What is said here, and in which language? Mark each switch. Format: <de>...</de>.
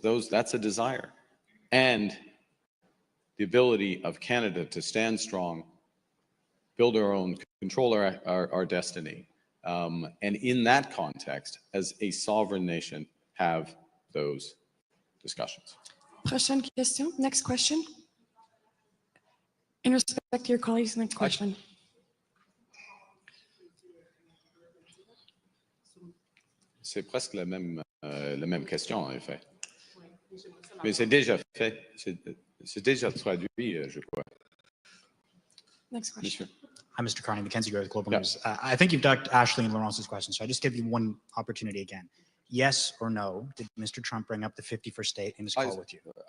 <en>That's a desire. And the ability of Canada to stand strong, build our own, control our destiny, and in that context, as a sovereign nation, have those discussions.</en> <fr>Prochaine question.</fr> <en>Next question. In respect to your colleagues, next question.</en> <fr>C'est presque la même question, en effet. Mais c'est déjà fait. C'est déjà traduit, je crois.</fr> <en>Next question. Hi, Mr. Carney, Mackenzie Gray with Global News. I think you've ducked Ashley and Laurence's question, so I just give you one opportunity again. Yes or no, did Mr. Trump bring up the 51st state in his call with you?</en>